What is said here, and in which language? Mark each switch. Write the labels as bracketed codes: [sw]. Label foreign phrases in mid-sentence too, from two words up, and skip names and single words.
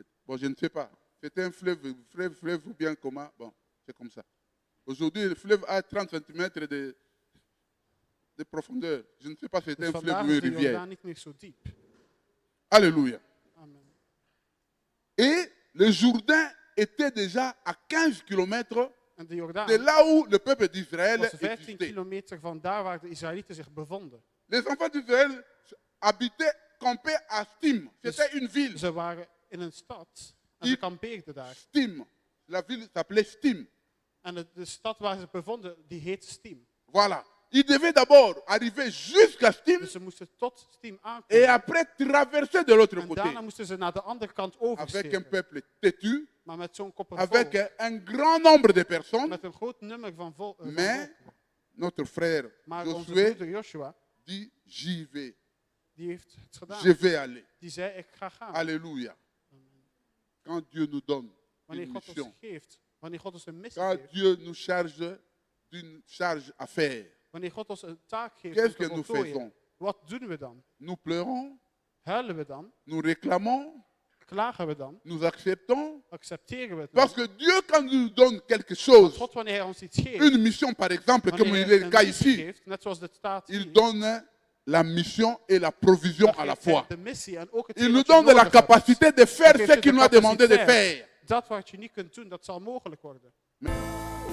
[fr] Bon, je ne sais pas. C'était un fleuve ou bien comment. Bon, c'est comme ça. Aujourd'hui, le fleuve a 30 cm de profondeur. Je ne sais pas si c'était [nl] Dus [fr] un fleuve [nl] vandaag [fr] ou une [nl] is de [fr] rivière. [nl] Jordaan niet meer zo diep. [fr] Alléluia. Amen. Et le Jourdain était déjà à 15 km [nl] En de Jordaan [fr] de là où le peuple d'Israël [nl] was 15 [fr] existait. [nl] kilometer van daar waar de Israëlieten zich bevonden. [fr] Les enfants d'Israël habitaient, campaient à Stim. C'était une ville. [nl] Ze waren in een stad en Die- ze kampeerden daar. [fr] Stim. La ville s'appelait Stim. [nl] En de stad waar ze zich bevonden, die heette Stim. [fr] Voilà. Ils devaient d'abord arriver jusqu'à Stim [nl] Dus ze moesten tot Stim [fr] et [nl] aankomen. [fr] après traverser de l'autre [nl] En [fr] côté. [nl] daarna moesten ze naar de andere kant [fr] Avec un [nl] oversteken. [fr] peuple têtu, [nl] Maar met zo'n koppig [fr] avec [nl] volk, [fr] un grand nombre de personnes. [nl] met een groot nummer van [fr] Mais [nl] volk. [fr] notre frère [nl] Maar onze [fr] Josué [nl] broeder Joshua, [fr] dit, j'y vais. [nl] die heeft het gedaan. [fr] Je vais aller. [nl] Die zei, ik ga gaan. [fr] Alléluia. Quand Dieu nous donne [nl] Wanneer [fr] une [nl] God ons [fr] mission, [nl] geeft, wanneer God ons een missie [fr] quand [nl] geeft, [fr] Dieu nous charge d'une charge à faire, [nl] wanneer God ons een taak geeft [fr] qu'est-ce [nl] om [fr] que [nl] te [fr] nous [nl] voltooien, [fr] faisons? [nl] wat doen we dan? [fr] Nous pleurons, [nl] Huilen we dan? [fr] nous réclamons, [nl] Klagen we dan? [fr] nous acceptons. [nl] Accepteren we het [fr] Parce [nl] dan? [fr] que Dieu, quand il nous donne quelque [nl] Want [fr] chose, [nl] God, wanneer hij ons iets geeft, [fr] une mission par exemple, comme [nl] wanneer [fr] il [nl] hij [fr] est le cas [nl] een missie [fr] ici, [nl] geeft, net zoals het staat [fr] il [nl] hier, [fr] donne la mission et la provision [nl] dan [fr] à la [nl] geeft hij [fr] fois. [nl] de missie en ook het [fr] Il [nl] wat [fr] nous [nl] je [fr] donne la [nl] nodig hebt. [fr] capacité de faire [nl] Dan geeft [fr] ce [nl] je [fr] qu'il [nl] de [fr] nous a demandé de [nl] capaciteit. [fr] faire. [nl] Dat wat je niet kunt doen, dat zal mogelijk worden.